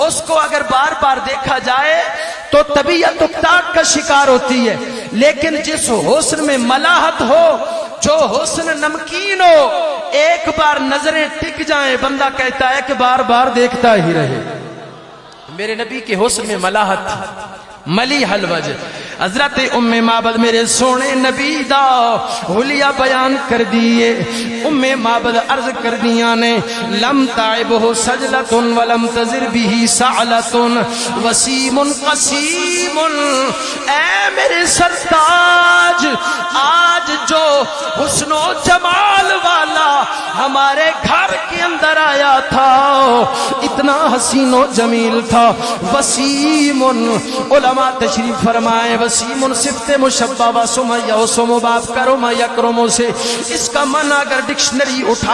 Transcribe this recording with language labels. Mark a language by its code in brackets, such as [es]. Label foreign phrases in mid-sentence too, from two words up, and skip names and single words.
[ur] اس کو اگر بار بار دیکھا جائے تو طبیعت اکتاق کا شکار ہوتی ہے، لیکن جس حسن میں ملاحت ہو، جو حسن نمکین ہو، ایک بار نظریں ٹک جائیں بندہ کہتا ہے کہ بار بار دیکھتا ہی رہے۔ میرے نبی کے حسن میں ملاحت ملی الوجہ۔ [pa] حضرت ام معبد میرے سونے نبی دا حلیہ بیان کر دیے۔ [ar] ام معبد [pa] عرض کر دیا نے [ar] لم تعبہ سجلۃ ولم تزر به سعلۃ وسیم قسیم۔ [ur] اے میرے سرتاج، آج جو حسن و جمال والا ہمارے گھر کے اندر آیا تھا اتنا حسین و جمیل تھا۔ وسیم، علماء تشریف فرمائے وسیم صفت مشبہ و سمیہ و سمباب [ar] کرم یکرم [ur] سے اس کا معنی اگر ڈکشنری اٹھا